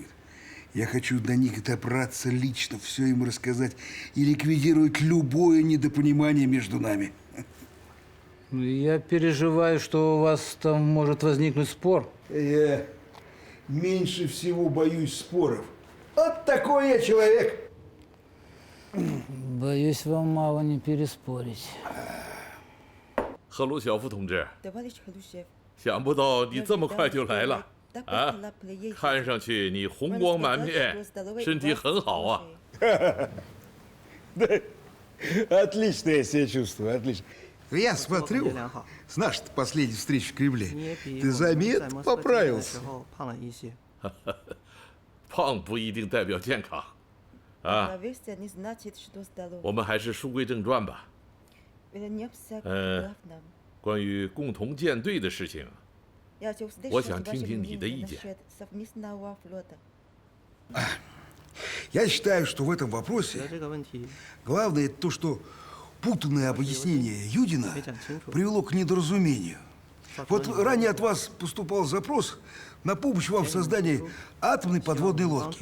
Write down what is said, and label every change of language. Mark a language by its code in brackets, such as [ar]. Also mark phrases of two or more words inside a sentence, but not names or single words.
[ru] Я хочу до них добраться лично, все им рассказать и ликвидировать любое недопонимание между нами. Я переживаю, что у вас там может возникнуть спор. Я меньше всего боюсь споров. Вот такой я человек. Боюсь вам мало не переспорить. [zh] 赫鲁晓夫同志，想不到你这么快就来了。啊，看上去你红光满面，身体很好啊。 [ru] Да, отлично я себя чувствую, отлично. Я смотрю, с нашей последней встречи в Кремле, ты заметно поправился. [zh] 胖不一定代表健康，啊。我们还是书归正传吧。关于共同舰队的事情。我想听听你的意见。 [ru] Я считаю, что в этом вопросе главное то, что путанное объяснение Юдина привело к недоразумению. Вот ранее от вас поступал запрос на помощь вам в создании атомной подводной лодки.